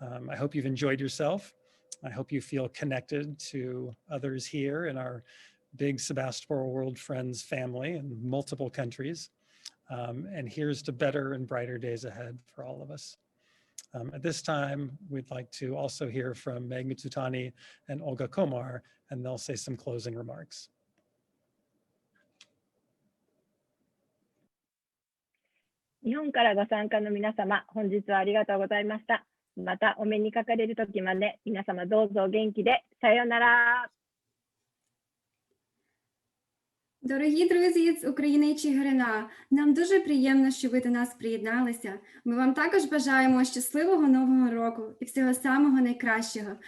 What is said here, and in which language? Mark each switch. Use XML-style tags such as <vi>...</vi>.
<en>I hope you've enjoyed yourself. I hope you feel connected to others here in our big Sebastopol World Friends family in multiple countries. And here's to better and brighter days ahead for all of us. At this time, we'd like to also hear from Meg Mitsutani and Olga Komar, and they'll say some closing remarks.</en> <ja>日本からご参加の皆様、本日はありがとうございました。またお目にかかれる時まで皆様どうぞお元気で。さようなら。</ja> <uk>Дорогі друзі з України і Чигирина, нам дуже приємно, що ви до нас приєдналися. Ми вам також бажаємо щасливого Нового року і всього самого найкращого.</uk>